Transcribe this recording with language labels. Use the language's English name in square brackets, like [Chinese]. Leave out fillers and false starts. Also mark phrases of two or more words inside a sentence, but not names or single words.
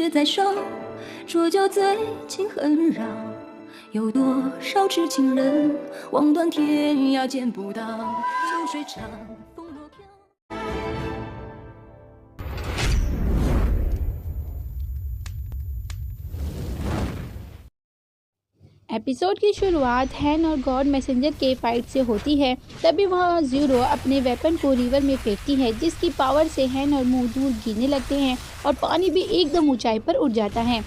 [Chinese] 手，说就最近很绕，有多少痴情人望断天涯见不到，秋水长，风若飘。 [Hindi] एपिसोड की शुरुआत हैन और [English] God Messenger [Hindi] के फाइट से होती है। तभी वह ज़ीरो अपने वेपन को रिवर में फेंकती है, जिसकी पावर से हैन और मुंह दूर गिरने लगते हैं और पानी भी एकदम ऊंचाई पर उठ जाता है।